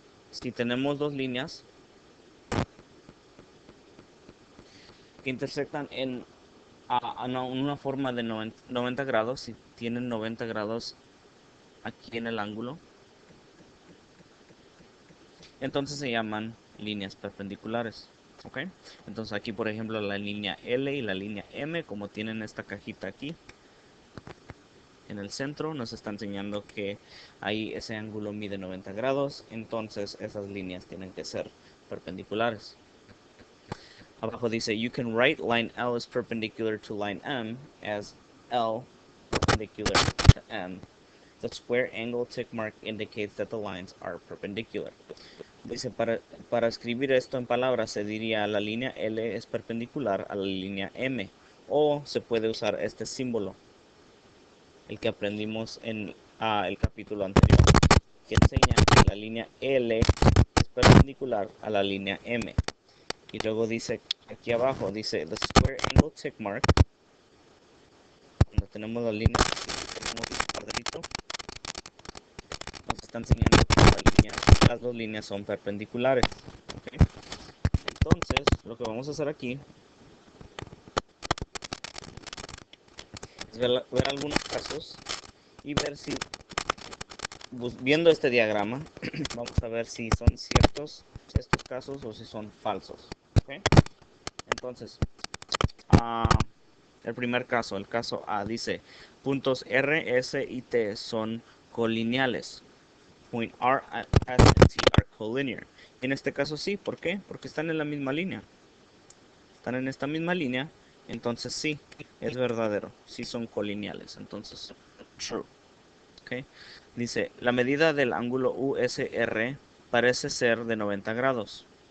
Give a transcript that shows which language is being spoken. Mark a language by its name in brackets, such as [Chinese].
[Spanish] Si tenemos dos líneas que intersectan una forma de 90 grados, si tienen 90 grados aquí en el ángulo, entonces se llaman líneas perpendiculares. ¿Ok? Entonces aquí, por ejemplo, la línea L y la línea M, como tienen esta cajita aquí en el centro, nos está enseñando que ahí ese ángulo mide 90 grados, entonces esas líneas tienen que ser perpendiculares. Abajo dice: [English] you can write line L is perpendicular to line M as L perpendicular to M. The square angle tick mark indicates that the lines are perpendicular. [Spanish] Dice: para escribir esto en palabras se diría la línea L es perpendicular a la línea M, o se puede usar este símbolo, el que aprendimos en el capítulo anterior, que enseña que la línea L es perpendicular a la línea M. Y luego dice aquí abajo, dice [English] the square angle tick mark, [Spanish] cuando tenemos la línea, tenemos el cuadrito, nos está enseñando que las dos líneas son perpendiculares. ¿Okay? Entonces, lo que vamos a hacer aquí es ver algunos casos y ver si, viendo este diagrama, vamos a ver si son ciertos estos casos o si son falsos. ¿Okay? Entonces, uh, el primer caso, el caso A, dice: puntos R, S y T son colineales. [English] Point R, S and T are collinear. [Spanish] En este caso sí, ¿por qué? Porque están en la misma línea. Están en esta misma línea, entonces sí, es verdadero, sí son colineales, entonces true. ¿Okay? Dice: la medida del ángulo USR parece ser de 90 grados.